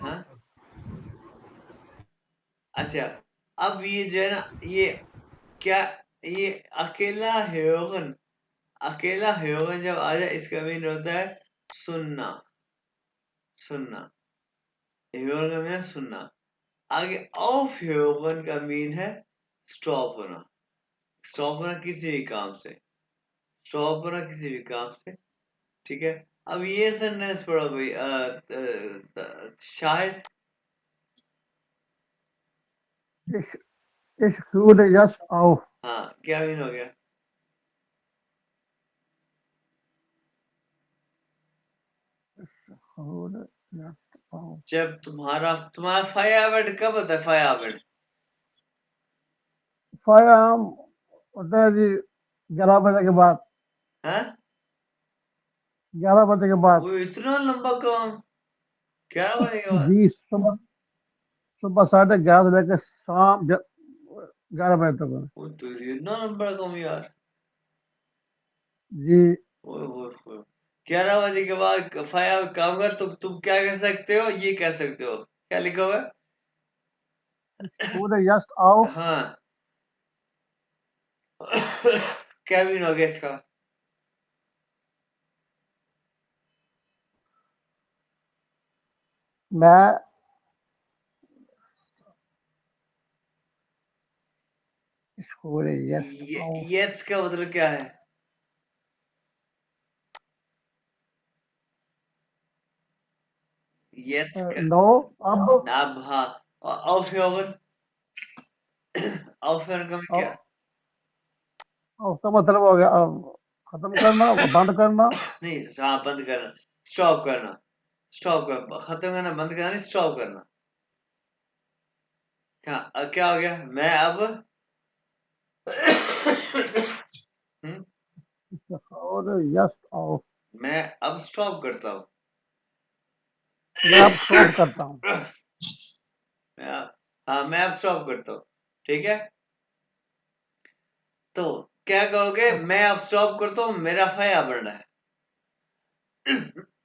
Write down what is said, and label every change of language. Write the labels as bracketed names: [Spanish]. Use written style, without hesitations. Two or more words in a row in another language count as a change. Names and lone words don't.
[Hindi] हाँ, अच्छा, अब ये जो है ना, ये क्या, ये अकेला ह्योगन, अकेला ह्योगन जब आ जाए, इसका मीन होता है सुनना, सुनना, ह्योगन का मीन है सुनना। आगे [German] auf hören [Hindi] का मीन है स्टॉप होना, स्टॉप होना किसी भी काम से, स्टॉप होना किसी भी काम से। ठीक है, अब ये सेंटेंस पढ़ो भाई, शायद। [German] Ich, ich höre jetzt auf. [Hindi] हाँ, क्या मीन हो गया? [German] Höre jetzt auf. [Hindi] जब तुम्हारा फायर कब होता है, फायर? Feierabend होता है जी 11 बजे के बाद, हाँ, 11 बजे के बाद। वो इतना लंबा काम, 11 बजे के बाद? जी, सुबह सुबह 11:30 से लेकर शाम 11 बजे तक। वो तो इतना लंबा काम यार। जी, ओए होए होए, 11 बजे के बाद फायर काम कर, तुम क्या कह सकते हो, ये कह सकते हो, क्या लिखा हुआ [German] höre jetzt auf. [Hindi] है? हाँ। क्या मीन हो गया इसका? [German] मैं ich höre jetzt auf. [Hindi] ये का मतलब क्या है? ये का नो, अब नाब, हाँ, aufhören, aufhören का मतलब क्या? उसका मतलब हो गया अब खत्म करना, बंद करना। नहीं, हाँ, बंद करना, स्टॉप करना, स्टॉप करना, खत्म करना, बंद करना नहीं, स्टॉप करना। क्या हो गया, मैं अब हम्म, [German] höre jetzt auf. [Hindi] मैं अब स्टॉप करता हूँ। मैं अब स्टॉप करता हूँ। हाँ, मैं अब स्टॉप करता हूँ। ठीक है, तो क्या कहोगे, मैं अब स्टॉप करता हूँ, मेरा फाया बढ़ रहा है।